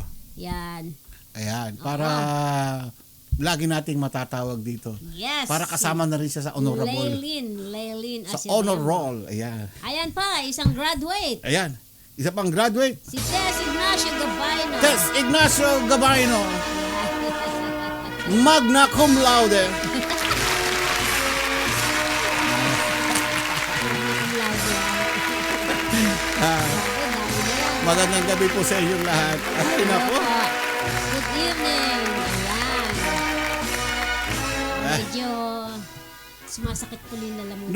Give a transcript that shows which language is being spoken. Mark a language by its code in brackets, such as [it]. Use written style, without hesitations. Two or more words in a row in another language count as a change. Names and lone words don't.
[tl] Yan. Ayan. Para lagi nating matatawag dito. Yes. Para kasama na rin siya sa honorable. Laylin Sa Aziremo. honor roll. Ayan. Ayan pa, isang graduate. Ayan. Isa pang graduate. Si Tess Ignacio Gabayno. Tess Ignacio Gabayno. [la] Magna cum laude. [tl] Magandang gabi po sa inyong lahat. Ay, nako. [en] Good evening. Ayan. [tl] Medyo sumasakit po rin lalamunan.